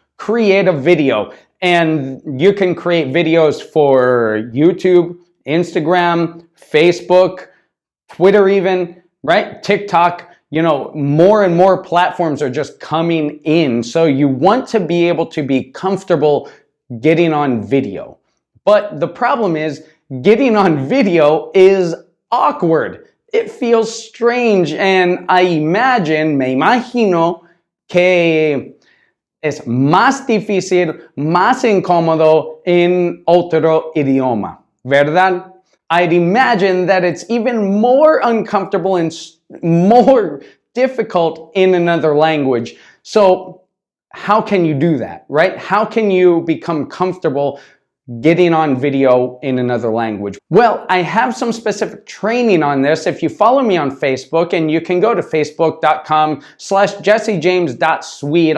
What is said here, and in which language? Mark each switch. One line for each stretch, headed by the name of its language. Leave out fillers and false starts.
English: Create a video. And you can create videos for YouTube, Instagram, Facebook, Twitter even, right? TikTok, you know, more and more platforms are just coming in. So you want to be able to be comfortable getting on video. But the problem is getting on video is awkward. It feels strange.
Spanish: And me imagino que es más difícil, más incómodo en otro idioma, ¿verdad?
English: I'd imagine that it's even more uncomfortable and more difficult in another language. So how can you do that, right? How can you become comfortable getting on video in another language? Well, I have some specific training on this. If you follow me on Facebook, and you can go to facebook.com/jessejames.swede.